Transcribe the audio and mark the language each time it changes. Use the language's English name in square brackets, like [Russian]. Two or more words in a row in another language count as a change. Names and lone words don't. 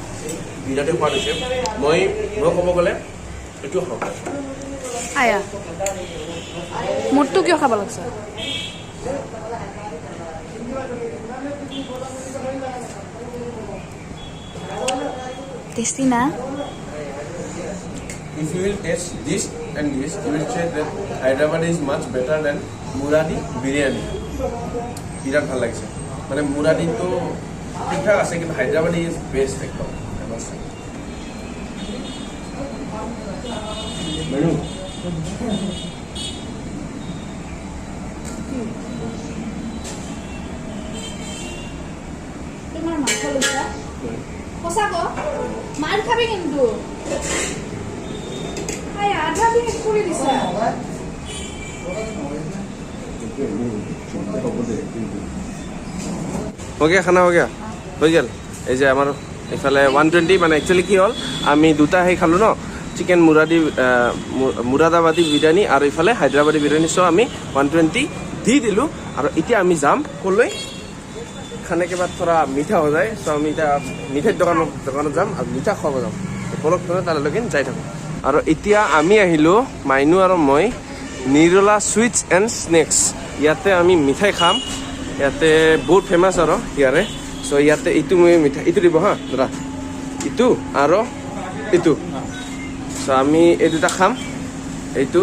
[Assamese] বিৰাটেই সোৱাদ হৈছে মই ক'ব গ'লে এইটো খাওঁ আয়া মোৰটো কিয় খাব লাগছে টেষ্টি না [English] If you will taste this and this, you will say that Hyderabad is much better than Muradi biryani. [Assamese] বিৰাট ভাল লাগিছে মানে মুৰাদিটো ঠিকঠাক আছে কিন্তু হায়দৰাবাদী [English] is best [Assamese] একদম মেনু তোমাৰ মাংস লৈছা সঁচা ক মাৰ খাবি কিন্তু আয়া আধা বিশ কৰি দিছা [Hindi] हो गया खाना हो गया [Assamese] হৈ গেল এই যে আমাৰ এইফালে 120 মানে একচুৱেলি কি হ'ল আমি দুটা সেই খালোঁ ন চিকেন মুৰাদাবাদী বিৰিয়ানী আৰু ইফালে হায়দৰাবাদী বিৰিয়ানী চ' আমি 120 দি দিলোঁ আৰু এতিয়া আমি যাম ক'লৈ [Hindi] खाने के बाद थोड़ा मीठा हो जाए [Assamese] চ' আমি এতিয়া মিঠাইৰ দোকানত যাম আৰু মিঠা খুৱাব যাম পলক তালৈকে যাই থাকোঁ আৰু এতিয়া আমি আহিলোঁ মাইনু আৰু মই নিৰলা সুইটছ এণ্ড স্নেক্স ইয়াতে আমি মিঠাই খাম ইয়াতে বহুত ফেমাছ আৰু ইয়াৰে চ' ইয়াতে এইটো মই মিঠাই এইটো দিব হা দাদা এইটো আৰু এইটো চ' আমি এই দুটা খাম এইটো